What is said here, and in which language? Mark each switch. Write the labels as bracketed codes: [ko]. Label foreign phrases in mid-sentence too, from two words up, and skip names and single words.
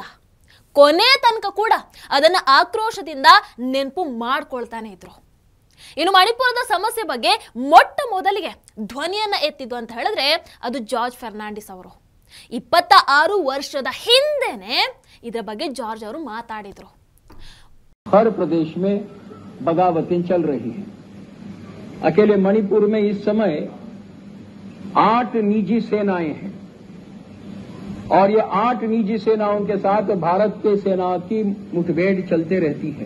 [kn] ಕೊನೆ ತನಕ ಕೂಡ ಅದನ್ನು ಆಕ್ರೋಶದಿಂದ ನೆನಪು ಮಾಡ್ಕೊಳ್ತಾನೆ ಇದ್ರು. ಇನ್ನು ಮಣಿಪುರದ ಸಮಸ್ಯೆ ಬಗ್ಗೆ ಮೊಟ್ಟ ಮೊದಲಿಗೆ ಧ್ವನಿಯನ್ನ ಎತ್ತಿದ್ದು ಅಂತ ಹೇಳಿದ್ರೆ ಅದು ಜಾರ್ಜ್ ಫರ್ನಾಂಡಿಸ್ ಅವರು. 26 ವರ್ಷದ ಹಿಂದೆನೆ ಇದರ ಬಗ್ಗೆ ಜಾರ್ಜ್ ಅವರು ಮಾತಾಡಿದ್ರು. [hi] हर प्रदेश में बगावतें चल रही हैं. अकेले मणिपुर में इस समय 8 निजी सेनाएं हैं और ये 8 निजी सेनाओं के साथ भारत के सेनाओं की मुठभेड़ चलते रहती है.